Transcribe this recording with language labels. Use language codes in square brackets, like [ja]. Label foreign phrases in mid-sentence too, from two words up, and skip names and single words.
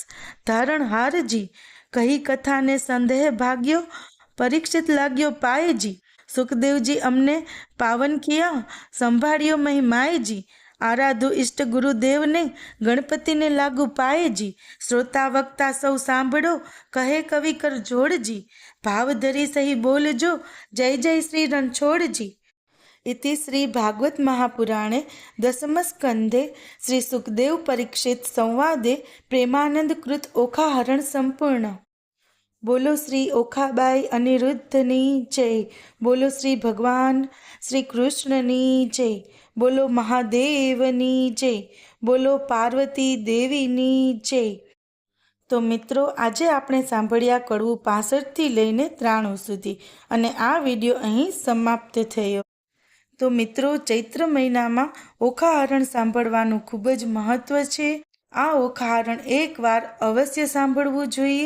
[gu] ધારણહારજી, કહી કથાને સંદેહ ભાગ્યો પરીક્ષિત લાગ્યો પાયજી, સુખદેવજી અમને પાવન કિયા સંભાળ્યો મહિમાયજી, આરાધુ ઇષ્ટ ગુરુદેવને ગણપતિને લાગુ પાયજી, શ્રોતા વક્તા સૌ સાંભળો કહે કવિ કર જોડજી, ભાવ ધરી સહી બોલજો જય જય શ્રી રણછોડજી. [sa] इति श्री भागवत महापुराणे दशमस्कन्धे श्री सुखदेव परीक्षित संवादे प्रेमानंद कृत ओखाहरण संपूर्ण। [gu] બોલો શ્રી ઓખાબાઈ અનિરુદ્ધની જય। બોલો શ્રી ભગવાન શ્રી કૃષ્ણની જય। બોલો મહાદેવની જય। બોલો પાર્વતી દેવીની જય। તો મિત્રો, આજે આપણે સાંભળ્યા કડવું 65 થી લઈને 93 સુધી અને આ વિડીયો અહીં સમાપ્ત થયો। તો મિત્રો, ચૈત્ર મહિનામાં ઓખાહરણ સાંભળવાનું ખૂબ જ મહત્વ છે। આ ઓખાહરણ એકવાર અવશ્ય સાંભળવું જોઈએ।